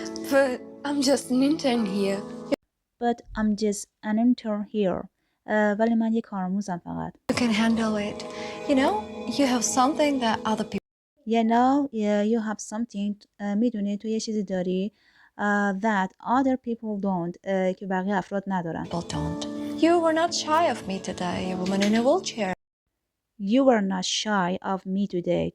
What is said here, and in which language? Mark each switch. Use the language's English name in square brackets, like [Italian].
[English] But I'm just an intern here. But I'm just an intern here. [Persian] ولی من یک کارآموزم فقط. [English] You can handle it. You know, you have something that other people You know, you have something. [Persian] میدونی تو یه چیزی داری [English] that other people don't. [Persian] که بقیه افراد ندارن. [English] don't. You were not shy of me today, a woman in a wheelchair. You were not shy of me today.